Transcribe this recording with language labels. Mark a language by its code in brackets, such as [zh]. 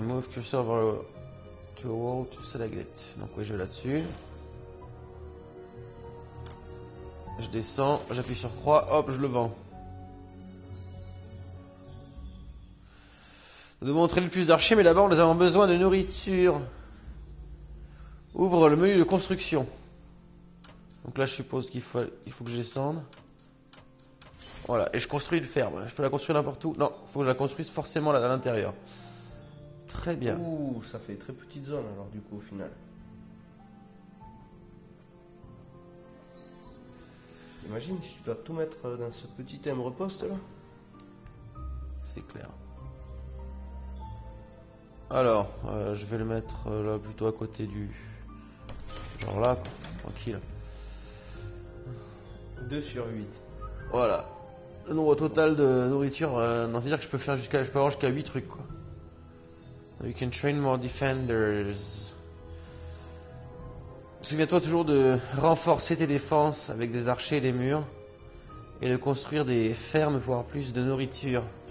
[en] Move cursor over to a wall to select it. [fr] Donc oui, je vais là-dessus. Je descends, j'appuie sur croix, hop, je le vends. Nous devons montrer le plus d'archers, mais d'abord nous avons besoin de nourriture. Ouvre le menu de construction. Donc là je suppose qu'il faut que je descende. Voilà, et je construis une ferme. Je peux la construire n'importe où? Non, il faut que je la construise forcément là à l'intérieur. Très bien. Ouh, ça fait très petite zone alors du coup au final. Imagine si tu dois tout mettre dans ce petit timbre poste là. C'est clair. Alors, je vais le mettre là plutôt à côté du... Genre là, quoi. Tranquille. 2 sur 8. Voilà. Le nombre total de nourriture, non, c'est-à-dire que je peux avoir jusqu'à 8 trucs, quoi. [en] You can train more defenders. [fr] Souviens-toi toujours de renforcer tes défenses avec des archers et des murs. Et de construire des fermes pour avoir plus de nourriture.